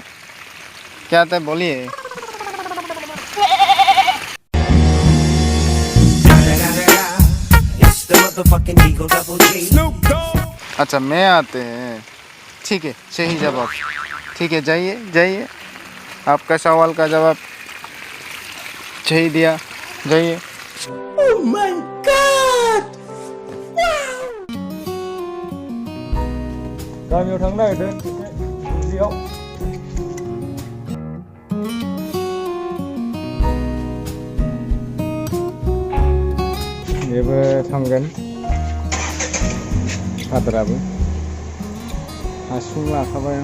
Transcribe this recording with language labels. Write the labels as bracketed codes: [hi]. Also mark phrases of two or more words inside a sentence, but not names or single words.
[hi] क्या आता है, बोलिए। अच्छा, मैं आते हैं। ठीक है, सही जवाब। ठीक है, जाइए जाइए, आपका सवाल का जवाब सही दिया, जाइए। [en] oh my god! [brx] गामियाव थांनो नागिरदों दुब्लियाव। बेबो थांगोन, फादाराबो हासुं लाखाबाय।